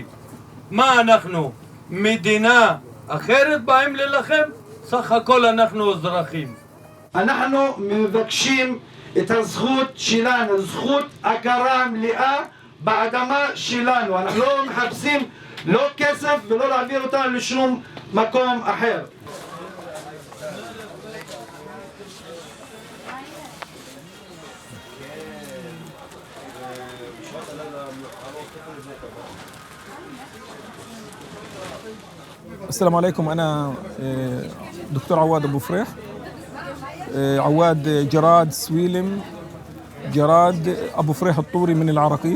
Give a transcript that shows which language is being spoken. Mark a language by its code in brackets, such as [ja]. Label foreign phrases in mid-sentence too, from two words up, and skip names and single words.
[he] מה אנחנו? מדינה אחרת באים ללחם? סך הכל אנחנו אזרחים. אנחנו מבקשים את הזכות שלנו, זכות הכרה מלאה באדמה שלנו. אנחנו לא מחפשים לא כסף ולא להעביר אותנו לשום מקום אחר. [ar] السلام عليكم. أنا دكتور عواد أبو فريح، عواد جراد سويلم جراد أبو فريح الطوري من العراقيب.